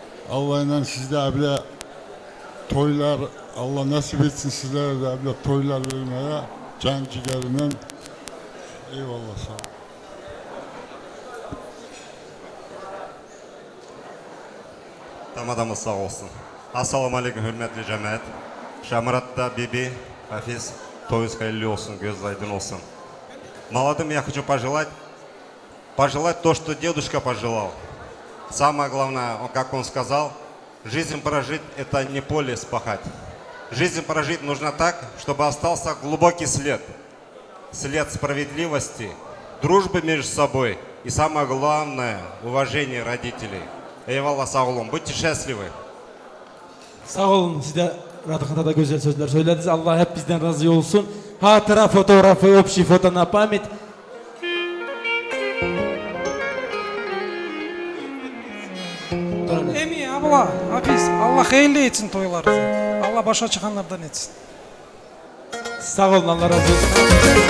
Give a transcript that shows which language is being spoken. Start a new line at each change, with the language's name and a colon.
Turkish: Allah'la sizde toylar, Allah nasip etsin sizlere de toylar vermeye. can ciğerinden. Eyvallah sağ ol. Tamadamız sağ olsun. Assalamu alaikum hürmetli cemaat. Шамратта Биби, Хафиз, toyunuz hayırlı olsun, göz aydın olsun.
Russian: Молодым я хочу пожелать то, что дедушка пожелал. Самое главное, как он сказал, жизнь прожить – это не поле спахать. Жизнь прожить нужно так, чтобы остался глубокий след. След справедливости, дружбы между собой и самое главное – уважение родителей.
Turkish: Eyvallah sağ olun.
Russian: Будьте счастливы.
Turkish: Sağ olun. Siz de Radık'ta da güzel sözler söylediniz. Allah hep bizden razı olsun. Hatıra fotoğrafı,
Russian: общий фото на память.
Turkish: Emi abla, Hafiz, Allah hayırlı etsin toylarınızı. Allah başa çıkanlardan etsin. Sağ olun, Allah razı olsun.